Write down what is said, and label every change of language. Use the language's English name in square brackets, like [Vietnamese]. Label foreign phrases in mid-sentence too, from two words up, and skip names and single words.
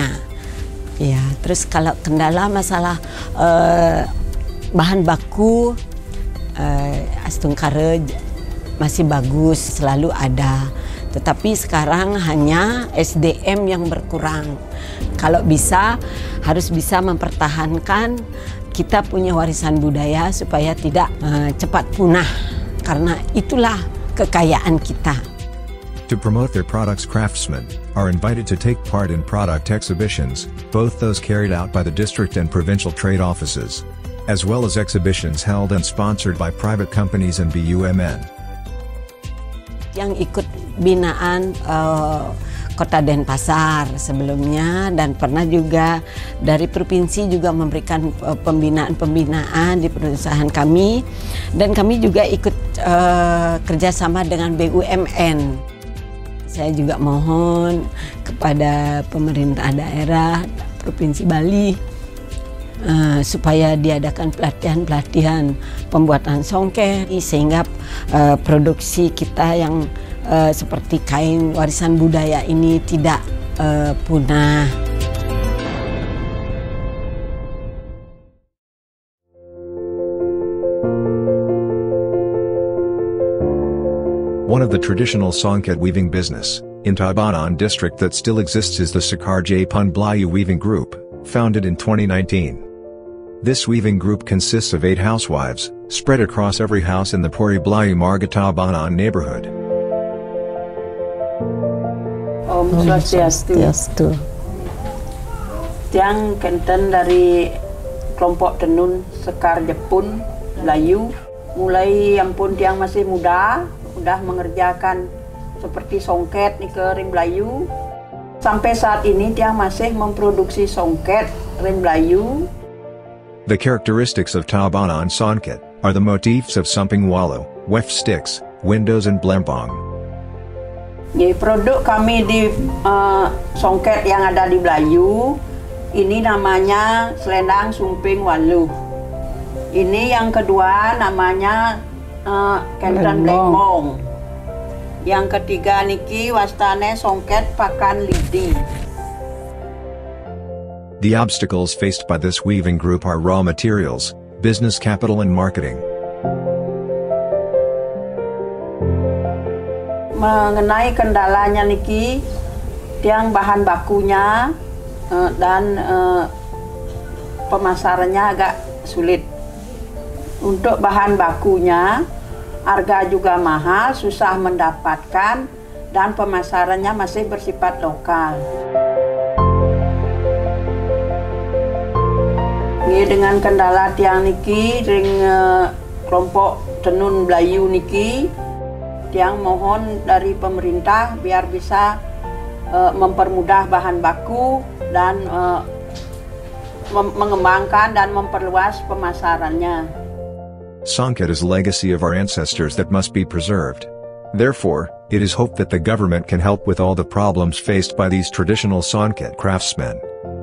[Indonesian] Ya, terus kalau kendala masalah bahan baku, Astungkara masih bagus, selalu ada. Tetapi sekarang hanya SDM yang berkurang. Kalau bisa, harus bisa mempertahankan kita punya warisan budaya supaya tidak cepat punah. Karena itulah kekayaan kita. [English] To promote their products, craftsmen are invited to take part in product exhibitions, both those carried out by the district and provincial trade offices, as well as exhibitions held and sponsored by private companies and BUMN. [Indonesian] Yang ikut binaan Kota Denpasar sebelumnya, dan pernah juga dari provinsi juga memberikan pembinaan di perusahaan kami, dan kami juga ikut kerjasama dengan BUMN. Saya juga mohon kepada pemerintah daerah Provinsi Bali supaya diadakan pelatihan-pelatihan pembuatan songket sehingga produksi kita yang seperti kain warisan budaya ini tidak punah. [English] One of the traditional songket weaving business in Tabanan district that still exists is the Sekar Japun Blayu Weaving Group, founded in 2019. This weaving group consists of 8 housewives, spread across every house in the Puri Blayu Marga Tabanan neighborhood. [Balinese] Om Swastiastu. [Indonesian] Tiang Kenten dari kelompok tenun Sekar Jepun Melayu, mulai yang pun tiang masih muda, udah mengerjakan seperti songket nih ke ring Melayu. Sampai saat ini tiang masih memproduksi songket ring Melayu. [English] The characteristics of Tabanan songket are the motifs of Sumping Wallow, weft sticks, windows and blembong. [Indonesian] Jadi produk kami di songket yang ada di Melayu, ini namanya selendang Sumping Wallow. Ini yang kedua namanya Kenten Blembong. Yang ketiga [Balinese] niki wastane [Indonesian] songket pakan lidi. [English] The obstacles faced by this weaving group are raw materials, business capital and marketing. [Indonesian] Mengenai kendalanya niki, tiang bahan bakunya dan pemasarannya agak sulit. Untuk bahan bakunya, harga juga mahal, susah mendapatkan, dan pemasarannya masih bersifat lokal. Ini dengan kendala [Balinese] tiang niki, [Indonesian] ring kelompok tenun Melayu niki, tiang mohon dari pemerintah biar bisa mempermudah bahan baku dan mengembangkan dan memperluas pemasarannya. [English] Songket is a legacy of our ancestors that must be preserved. Therefore, it is hoped that the government can help with all the problems faced by these traditional songket craftsmen.